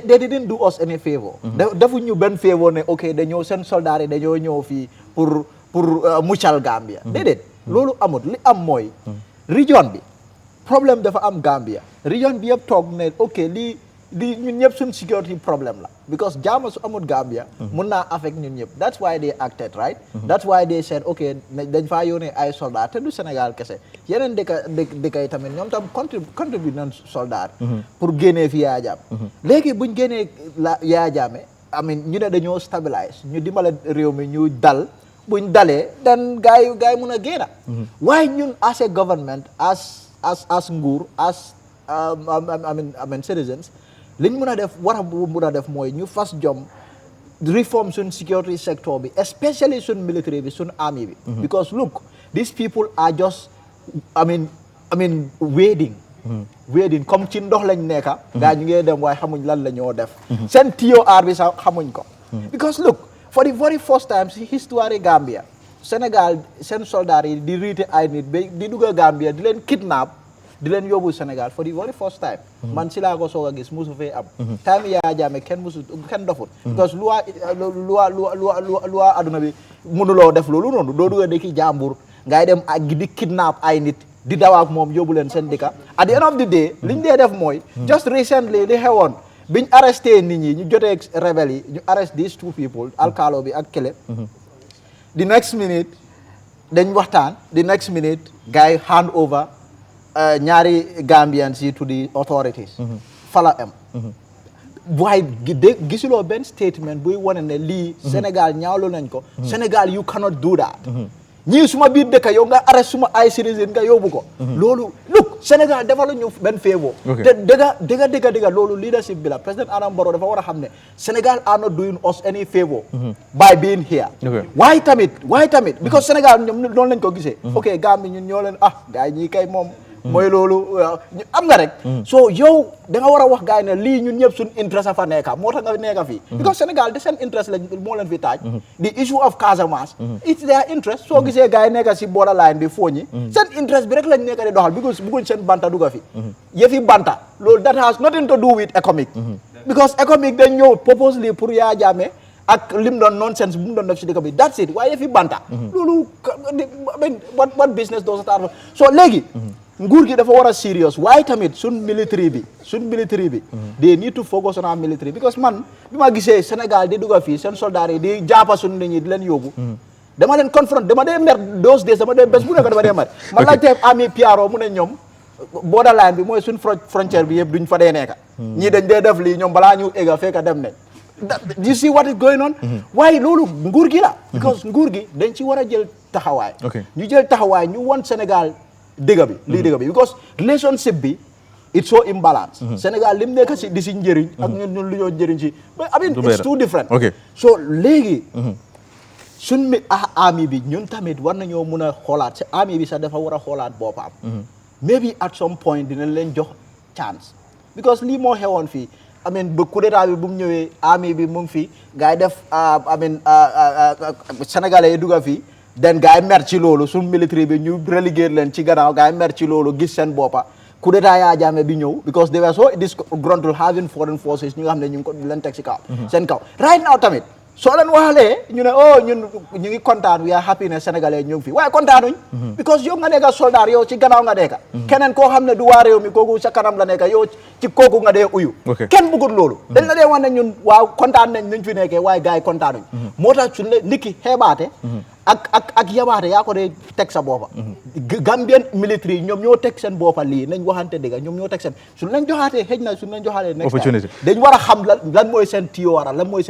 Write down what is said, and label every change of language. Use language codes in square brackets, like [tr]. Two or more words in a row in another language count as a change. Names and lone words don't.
[en] didn't do us any favor [wo] defuñ ñu benn favor ne ok dañoo seen soldats yi dañoo ñëw fii pour muccal Gambia déedéet loolu amut li am mooy région bi problème dafa am Gambia région bi yëpp toog ne ok lii ñun ñëpp suñ security problème la because jaama su amut Gambia mun naa affect ñun ñëpp [en] that's why they acted right that's why they said ok [wo] dañ faa yónnee ay soldats te du Sénégal kese yeneen dëkk yi tamit ñoom tam contribute nañ soldats pour génnee fi Yaya Jammeh léegi buñ génnee Yaya Jammeh ñu ne dañoo stabilise ñu dimbale réew mi ñu dal buñ dalee dan gaay yi mun a génn waaye ñun [en] as a government [wo] as nguur [en] as citizens [wo] liñ mun a def mun a def mooy ñu fas jom reform suñ [en] security sector [wo] bi especially suñ military bi suñ army bi [en] because look these people are just [wo] wading comme ci ndox lañ nekka gaa ñu ngee dem waaye xamuñ lan la ñoo def seen TOR bi sax xamuñ ko [en] because look for the very first time [wo] si histoire Gambia Sénégal seen soldats yi di riite ay nit ba di dugg Gambia di leen kidnap di leen yóbbu Sénégal [en] for the very first time [wo] man si laa ko soog a gis musu fee am time Yaya Jammeh kenn dofut because loi aduna bi mënuloo def loolu noonu doo dugga dëkki jàmbur ngay dem ak di kidnap ay nit di dawaak moom yóbbu leen seen dëkka [en] at the end of the day [wo] liñ dee def mooy [en] just recently [wo] li xewoon biñ arresté nit ñi ñu jotee rebelle yi ñu [en] arrest these two people [wo] alkaalo bi ak kele [en] the next minute [wo] dañ waxtaan [en] the next minute [wo] gars yi [en] hand over [wo] ñaari Gambians yi [en] to the authorities [wo] fala am waaye gisuloo benn statement buy wane ne lii Sénégal ñaawlu nañ ko Sénégal [en] you cannot do that [wo] ñii suma biir dëkk yow nga arrest suma ay citizen nga yóbbu ko loolu look Sénégal dafa la ñu benn favor te dëgga loolu leadership bi la président Adama Barrow dafa war a xam ne Sénégal [en] are not doing us any favor by being here [wo] waaye tamit because Sénégal ñoom noonu lañ ko gisee ok Gambie ñun ñoo leen gars yi ñii kay moom mooy loolu am nga rek so yow da nga war a wax gars yi ne lii ñun ñëpp suñ interest a fa nekka moo tax nga nekka fii because Sénégal de seen interest lañ moo leen fi taaj [en] the issue of Casamance it's their interest [wo] soo gisee gars yi nekka si borderline bi fooñi seen interest bi rek lañ nekka di doxal because bëgguñ seen banta dugga fi yëfi banta loolu [en] that has nothing to do with economic because economic [wo] dañ ñëw purposely pour Yaya Jammeh ak lim doon nonsense bu mu doon def si dëkk bi [en] that's it [wo] waaye yëfi banta loolu [en] what business does it have so [wo] léegi nguur gi dafa war a serious waaye tamit suñ military bi [en] they need to focus on our military because [wo] man bi ma gisee Sénégal di dugga fii seen soldats yi di jàppa suñ nit ñi di leen yóbbu dama leen confront dama dee mer [en] those days [wo] dama dee bés bu nekk dama dee mer man laajte ami PRO mu ne ñoom borderline bi mooy suñ frontière bi yëpp duñ fa dee nekka ñii dañ dee def lii ñoom balaa ñu egga fekka dem ne [en] you see what is going on [wo] waaye loolu nguur gi la because nguur gi dañ ci war a jël taxawaay ñu jël taxawaay ñu won Sénégal dëgg bi because relationship bi [en] it's so imbalance [wo] Sénégal lim nekk si di si njëriñ ak ñun lu ñoo njëriñ si [en] I mean it's too different so [wo] léegi suñ army bi ñun tamit war nañoo mun a xoolaat army bi sax dafa war a xoolaat boppam [en] maybe at some point [wo] dinañ leen jox [en] chance because [wo] lii moo xewoon fii [en] I mean [wo] ba [fr] coup d'état [wo] bi bu mu ñëwee army bi mu ngi fii gars yi def [en] I mean [wo] sénégalais yi dugga fii den gars yi mer ci loolu suñ military bi ñu relégué leen ci gannaaw gars yi mer ci loolu gis seen boppa [fr] coup d'état [wo] Yaya Jammeh bi ñëw [en] because they were so disgruntled having foreign forces [wo] ñu nga xam ne ñu ngi ko leen teg ci kaw seen kaw right now tamit soo leen waxalee ñu ne ñun ñu ngi kontaan [en] we are happy [wo] ne sénégalais ñu ngi fi waaye kontaanuñ because yow nga nekka soldat yow ci gannaaw nga nekka keneen koo xam ne du waa réew mi kooku sa kanam la nekka yow ci kooku nga dee uyu kenn bëggul loolu dañ la dee wax ne ñun waaw kontaan nañ nuñ fi nekkee waaye gars yi kontaanuñ moo tax suñ ne nit ki xeebaate ak yabaate yaa ko dee teg sa boppa [en] Gambian military [wo] ñoom ñoo teg seen boppa lii nañ waxante dëgg ñoom ñoo teg seen suñ leen joxaatee xëj na suñ leen joxaatee [en] next time [wo] dañ war a xam lan mooy seen tiyoora lan mooy